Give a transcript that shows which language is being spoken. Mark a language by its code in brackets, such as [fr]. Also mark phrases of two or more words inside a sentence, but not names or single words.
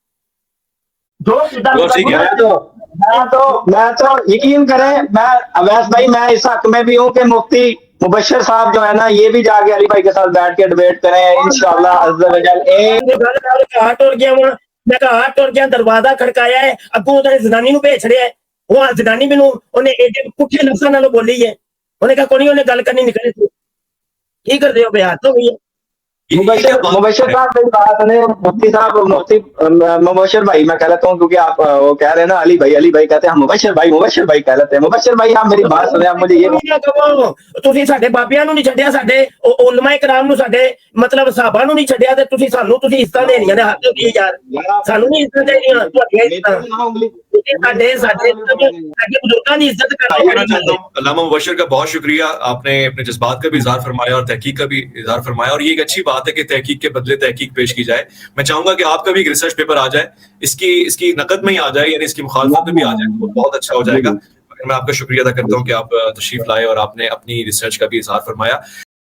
[ur] میں تو یقین کریں, میں اویس بھائی میں اس حق میں بھی ہوں کہ مفتی مبشر صاحب جو ہے نا یہ بھی جا کے علی بھائی کے ساتھ بیٹھ کے ڈیبیٹ کریں [ar] انشاءاللہ عز و جل. [pa] میں کہا ہاتھ ٹوٹ گیا, دروازہ کھڑکایا ہے, ابو ادھر زنانی نو بھیج چھڑیا ہے. وہ زنانی مینوں انہیں ایڈے پٹھے لفظاں نال بولی ہے. انہیں کہا کوئی نہیں, گل کرنی نکلے تو کی کر دے ہو بے ہاتھ ہو گئی ہے. [ur] مبشر صاحب میری بات سنیں, مفتی صاحب مفتی مبشر بھائی میں کہہ لیتا ہوں کیونکہ آپ وہ کہہ رہے ہیں نا علی بھائی کہتے ہیں, ہم مبشر بھائی کہہ لیتے ہیں. مبشر بھائی آپ میری بات سنیں, آپ مجھے یہ [pa] تسی ساڈے بابیاں نو نہیں چھڈیا, ساڈے علماء کرام نو, ساڈے مطلب صحابہ نو نہیں چھڈیا, تے تسی سانو تسی عزت دینیاں نے حق ہوئی یار. سانو نہیں عزت دینیاں, ساڈے بزرگاں دی عزت [ur] کہنا چاہتا ہوں علامہ مبشر کا بہت شکریہ, آپ نے اپنے جذبات کا بھی اظہار فرمایا اور تحقیق کا بھی اظہار فرمایا, اور یہ ایک اچھی بات ہے کہ تحقیق کے بدلے تحقیق پیش کی جائے. میں چاہوں گا کہ آپ کا بھی ایک [en] research paper [ur] آ جائے, اس کی نقد میں ہی آ جائے, یعنی اس کی مخالفت میں بھی آ جائے, تو بہت اچھا ہو جائے گا. میں آپ کا شکریہ ادا کرتا ہوں کہ آپ تشریف لائے اور آپ نے اپنی ریسرچ کا بھی اظہار فرمایا.